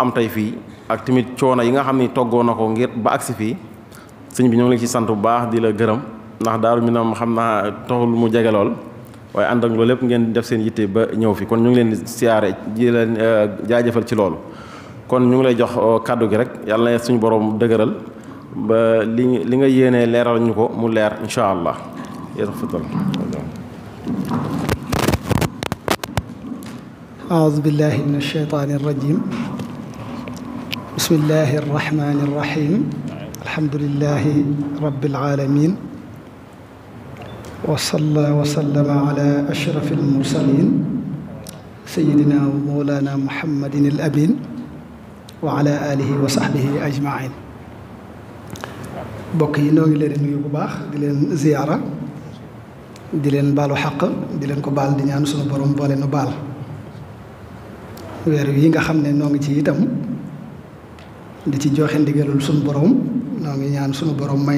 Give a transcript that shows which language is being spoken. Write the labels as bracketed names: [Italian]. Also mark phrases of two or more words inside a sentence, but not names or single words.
[Wolof] am tey fii ak tamit coono yi nga xam ni toggoo na ko ngir ba agsi fii sëñ bi ñoo ngi la ci sant bu baax di la gërëm ndax Daaru Minam xam naa taxul mu jege lool waaye ànd ak loolu lépp ngeen def seen yitte ba ñëw fi kon ñu ngi leen di siyaare di leen jaajëfal ci loolu kon ñu ngi lay jox kàddu gi rek yàlla na suñu borom dëgëral ba li nga yéenee leeral ñu ko mu leer [Arabic] إن شاء الله [Wolof] yéen [Arabic] أعوذ بالله من الشيطان الرجيم بسم الله الرحمن الرحيم الحمد لله رب العالمين وصلى وسلم على أشرف المرسلين سيدنا ومولانا محمد الأمين وعلى آله وصحبه أجمعين [Wolof] mbokk yi noo ngi leen di nuyu bu baax di leen ziyaara di leen baalu xaq di leen ko baal di ñaan sunu borom boole nu baal weer wi nga xam ne noo ngi ci itam di ci joxe ndigalul sunu borom noo ngi ñaan sunu borom may